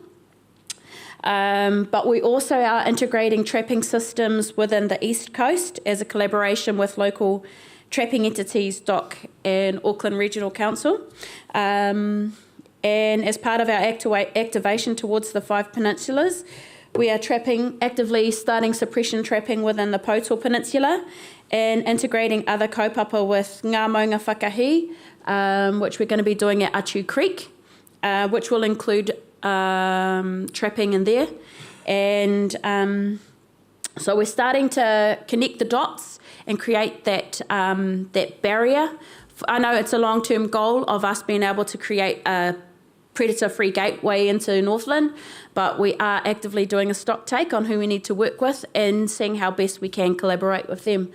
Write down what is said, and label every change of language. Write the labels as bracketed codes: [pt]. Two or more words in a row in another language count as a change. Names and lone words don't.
[en] But we also are integrating trapping systems within the East Coast as a collaboration with local trapping entities, DOC and Auckland Regional Council. And as part of our activation towards the 5 peninsulas, we are actively starting suppression trapping within the Poto Peninsula and integrating other kaupapa with [mi] ngā maunga whakahi, [en] which we're going to be doing at Atu Creek, which will include trapping in there. And so we're starting to connect the dots and create that barrier. I know it's a long-term goal of us being able to create a predator-free gateway into Northland, but we are actively doing a stock take on who we need to work with and seeing how best we can collaborate with them.